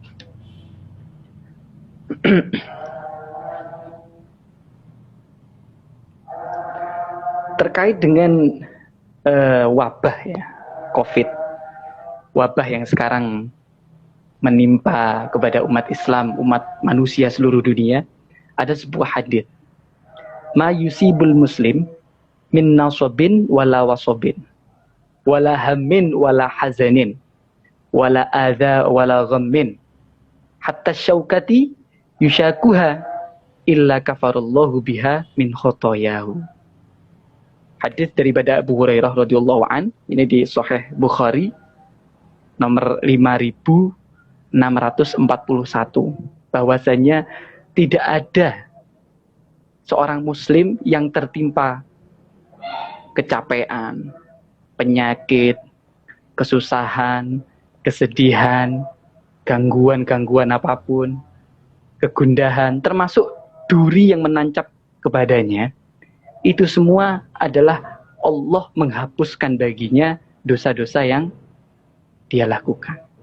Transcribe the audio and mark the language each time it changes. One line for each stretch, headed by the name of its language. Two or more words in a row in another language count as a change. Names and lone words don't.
Indonesian: Terkait dengan wabah ya, COVID, wabah yang sekarang menimpa kepada umat Islam, umat manusia seluruh dunia, ada sebuah hadits.
Arabic: ما يصيب المسلم من نصب ولا وصب ولا هم ولا حزن ولا أذى ولا غم حتى الشوكة يشاكها إلا كفر الله بها من خطاياه.
Indonesian: Hadis daripada Abu Hurairah
Arabic: رضي الله عن,
Indonesian: ini di Sahih Bukhari nomor 5641, bahwasanya tidak ada seorang muslim yang tertimpa kecapean, penyakit, kesusahan, kesedihan, gangguan-gangguan apapun, kegundahan, termasuk duri yang menancap kepadanya, itu semua adalah Allah menghapuskan baginya dosa-dosa yang dia lakukan.